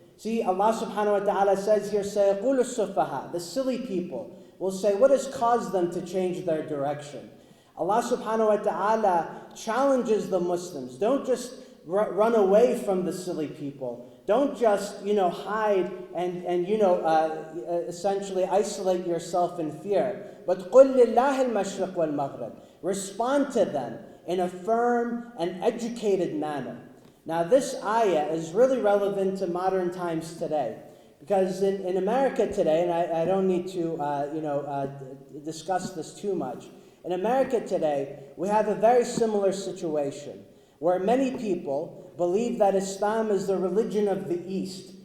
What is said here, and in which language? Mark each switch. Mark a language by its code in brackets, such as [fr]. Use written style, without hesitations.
[en] See, Allah subhanahu wa ta'ala says here, [ar] سَيَقُولُ السُّفَهَاء, [en] the silly people will say, what has caused them to change their direction? Allah subhanahu wa ta'ala challenges the Muslims. Don't just run away from the silly people. Don't just, hide and essentially isolate yourself in fear. [ar] But قُلْ لِلَّهِ الْمَشْرِقُ وَالْمَغْرِبُ. [en] Respond to them in a firm and educated manner. Now this ayah is really relevant to modern times today. Because in America today, and I don't need to discuss this too much, in America today, we have a very similar situation where many people believe that Islam is the religion of the East.